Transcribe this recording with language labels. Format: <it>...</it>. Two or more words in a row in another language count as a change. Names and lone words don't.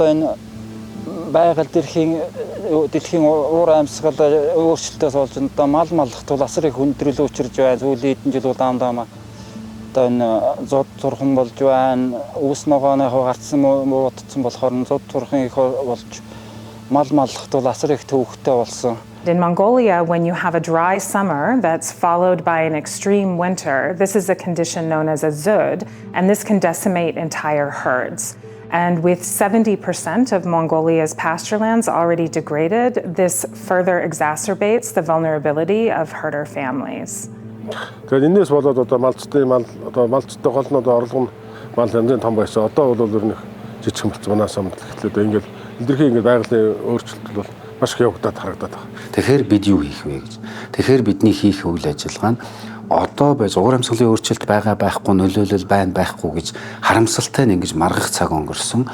<mn>Тэгээд одоо энэ байгаль дэлхийн дэлхийн уур амьсгал өөрчлөлтөөс болж одоо мал маллах тул асар их хүндрэл учирж байна. Сүүлийн хэдэн жил удаан одоо энэ зод зурхан болж байна. Үс ногооныхоо гарцсан муудсан болохоор зод зурхан их болж мал маллах тул асар их төвөгтэй болсон.</mn> <en>In Mongolia, when you have a dry summer that's followed by an extreme winter, this is a condition known as a zud, and this can decimate entire herds. And with 70% of Mongolia's pasture lands already degraded, this further exacerbates the vulnerability of herder families.</en> <mn>Тэгээд энэс болоод одоо малцтай гол нь одоо орлого нь мал хэмжээ том байсан. Одоо бол ер нь жижиг болсон манаас өмнө гэхлээр ингээд илэрхий ингээд байгалийн өөрчлөлт бол маш их явагдаад харагдаад байна. Тэгэхээр бид юу хийх вэ гэж. Тэгэхээр бидний хийх үйл ажиллагаа нь одоо байж уур амьсгалын өөрчлөлт байхгүй нөлөөлөл байхгүй гэж харамсалтай нь ингэж маргах цаг өнгөрсөн.</mn>